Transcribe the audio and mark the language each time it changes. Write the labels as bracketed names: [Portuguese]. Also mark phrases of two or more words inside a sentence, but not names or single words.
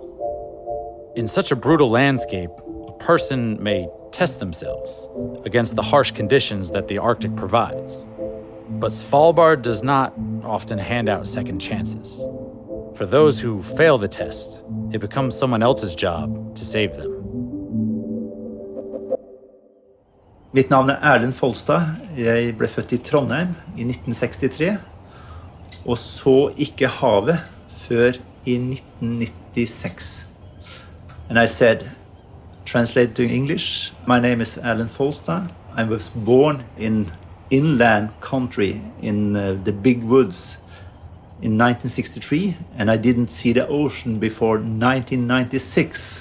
[English] In such a brutal landscape, a person may test themselves against the harsh conditions that the Arctic provides. But Svalbard does not often hand out second chances. For those who fail the test, it becomes someone else's job to save them. [Norwegian] Mitt navn Erlend Folstad. Jeg ble født i Trondheim i 1963, og så ikke havet før i 1996. [English] And I said, translated to English, my name is Erlend Folstad. I was born in inland country in the big woods in 1963, and I didn't see the ocean before 1996.